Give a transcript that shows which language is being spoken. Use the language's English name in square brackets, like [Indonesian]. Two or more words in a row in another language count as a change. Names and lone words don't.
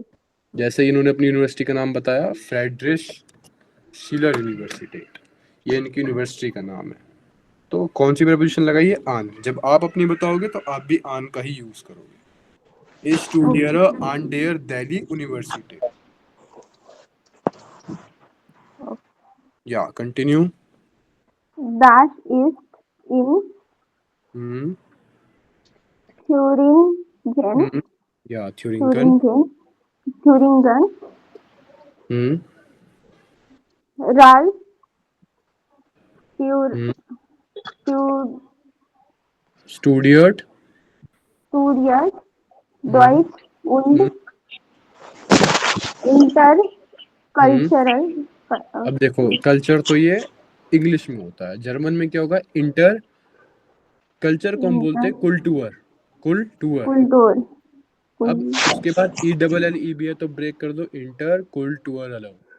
[Hindi] जैसे इन्होंने अपनी यूनिवर्सिटी का नाम बताया, फ्रेडरिश शिलर यूनिवर्सिटी, ये इनकी यूनिवर्सिटी का नाम है। तो कौन सी प्रपोजिशन लगाइए? आन। जब आप अपनी बताओगे तो आप भी आन का ही यूज करोगे। [German] is studier an der Delhi Universität. [Hindi] या कंटिन्यू। [English] that is in हम्म [German] Thuringen, हम्म या थ्यूरिंगन। Thuringen, Thuringen, हम्म Ralph Studiert हम्म स्टूडियट। हम्म Deutsch und हम्म हम्म [English] Intercultural [Hindi] अब देखो, कल्चर तो ये इंग्लिश में होता है, जर्मन में क्या होगा? इंटर। कल्चर को हम बोलते हैं कुलटूर। कुलटूर। [German] Kultur, [Hindi] अब उसके बाद ई डबल एल ई बी है, तो ब्रेक कर दो, [German] Inter Kultur [Hindi] अलग।